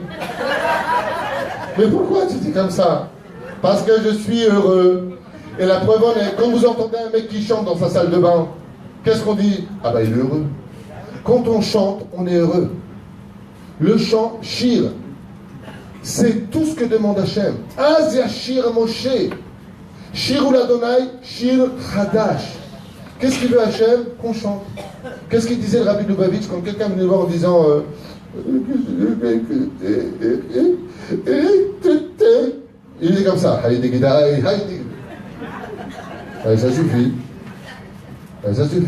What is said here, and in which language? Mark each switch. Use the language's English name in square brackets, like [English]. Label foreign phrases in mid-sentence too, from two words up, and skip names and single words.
[French] Mais pourquoi tu dis comme ça? Parce que je suis heureux. Et la preuve en est, quand vous entendez un mec qui chante dans sa salle de bain, qu'est-ce qu'on dit? Ah bah il est heureux. Quand on chante, on est heureux. Le chant, Shir, c'est tout ce que demande Hachem. [Hebrew] אז ישיר משה. שירו לאדוני, שיר חדש. [French] Qu'est-ce qu'il veut Hachem? Qu'on chante. Qu'est-ce qu'il disait le Rabbi Lubavitch quand quelqu'un venait le voir en disant il est comme ça. Ça suffit. Ça suffit.